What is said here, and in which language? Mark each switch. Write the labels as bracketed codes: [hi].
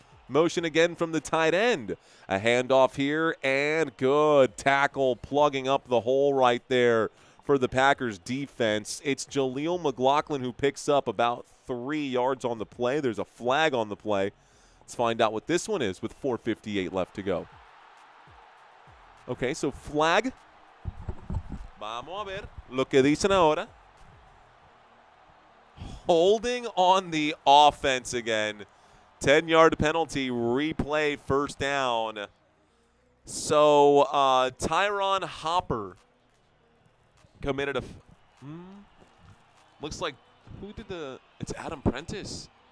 [en] Motion again from the tight end. A handoff here, and good tackle plugging up the hole right there for the Packers defense. It's Jaleel McLaughlin who picks up about 3 yards on the play. There's a flag on the play. Let's find out what this one is with 4:58 left to go. Okay, so flag. [es] Vamos a ver lo que dicen ahora. [en] Holding on the offense again. 10-yard penalty, replay, 1st down. So Tyron Hopper committed a looks like it's Adam Prentice.